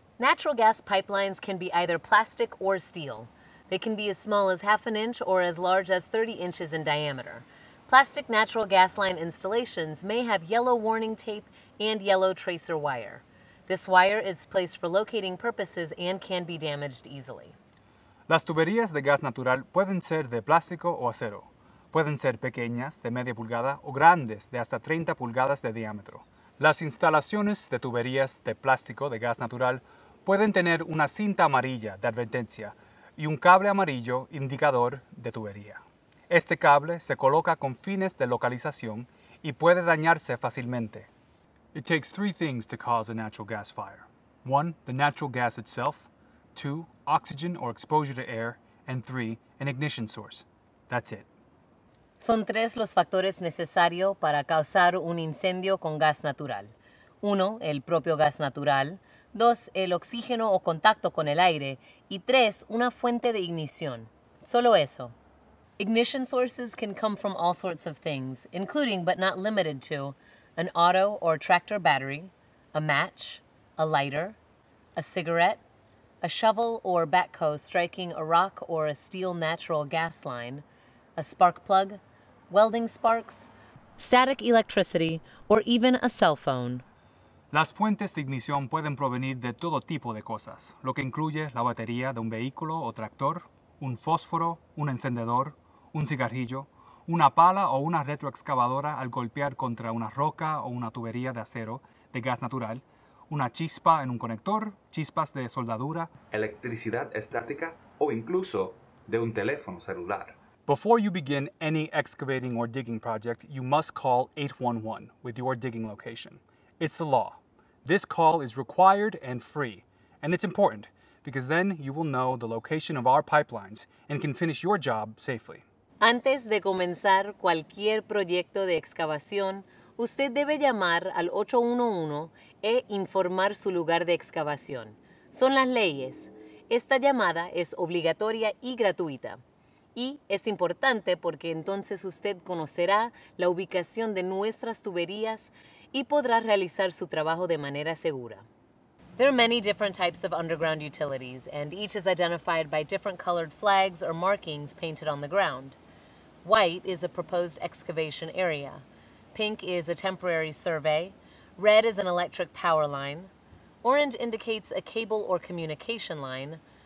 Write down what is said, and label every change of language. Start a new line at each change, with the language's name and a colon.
English: Natural gas pipelines can be either plastic or steel. They can be as small as half an inch or as large as 30 inches in diameter. Plastic natural gas line installations may have yellow warning tape and yellow tracer wire. This wire is placed for locating purposes and can be damaged easily.
Spanish: Las tuberías de gas natural pueden ser de plástico o acero. Pueden ser pequeñas, de media pulgada, o grandes, de hasta 30 pulgadas de diámetro. Las instalaciones de tuberías de plástico de gas natural pueden tener una cinta amarilla de advertencia y un cable amarillo indicador de tubería. Este cable se coloca con fines de localización y puede dañarse fácilmente.
English: It takes three things to cause a natural gas fire. 1, the natural gas itself. 2, oxygen or exposure to air. And 3, an ignition source. That's it.
Spanish: Son tres los factores necesarios para causar un incendio con gas natural. 1, el propio gas natural. 2, el oxígeno o contacto con el aire. Y 3, una fuente de ignición. Solo eso.
English: Ignition sources can come from all sorts of things, including but not limited to an auto or tractor battery, a match, a lighter, a cigarette, a shovel or backhoe striking a rock or a steel natural gas line, a spark plug, welding sparks, static electricity, or even a cell phone.
Spanish: Las fuentes de ignición pueden provenir de todo tipo de cosas, lo que incluye la batería de un vehículo o tractor, un fósforo, un encendedor, un cigarrillo, una pala o una retroexcavadora al golpear contra una roca o una tubería de acero de gas natural, una chispa en un conector, chispas de soldadura, electricidad estática o incluso de un teléfono celular.
English: Before you begin any excavating or digging project, you must call 811 with your digging location. It's the law. This call is required and free, and it's important because then you will know the location of our pipelines and can finish your job safely.
Spanish: Antes de comenzar cualquier proyecto de excavación, usted debe llamar al 811 e informar su lugar de excavación. Son las leyes. Esta llamada es obligatoria y gratuita. Y es importante porque entonces usted conocerá la ubicación de nuestras tuberías y podrá realizar su trabajo de manera segura.
English: There are many different types of underground utilities, and each is identified by different colored flags or markings painted on the ground. White is a proposed excavation area. Pink is a temporary survey. Red is an electric power line. Orange indicates a cable or communication line.